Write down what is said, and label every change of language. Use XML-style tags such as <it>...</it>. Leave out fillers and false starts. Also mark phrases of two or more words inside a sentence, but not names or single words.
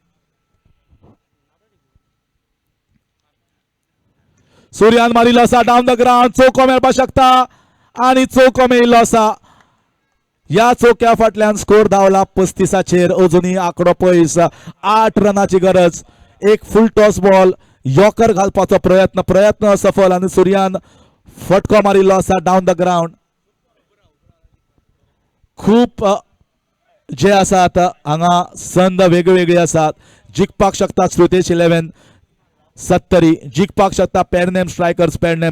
<kok>सूर्यान मारिल्लो आसा</kok> <en>down the ground,</en> <kok>चौको मेळपाक शकता आणि चौको मेळिल्लो आसा. या चौक्या फाटल्यान स्कोर धांवला 35चेर. अजुनूय आंकडो पयस, 8 रनाची गरज. एक</kok> <en>full toss ball yorker</en> <kok>घालपाचो प्रयत्न सफल आणि सूर्यान फटको मारिल्लो आसा</kok> <en>down the ground.</en> <kok>खूप जे आसात हांगा संद वेगवेगळी आसात. जिखपाक शकतात श्रुतेश 11 सत्तरी, जिखपाक शकता पेरनेम स्ट्रायकर्स पेरनेम.</kok>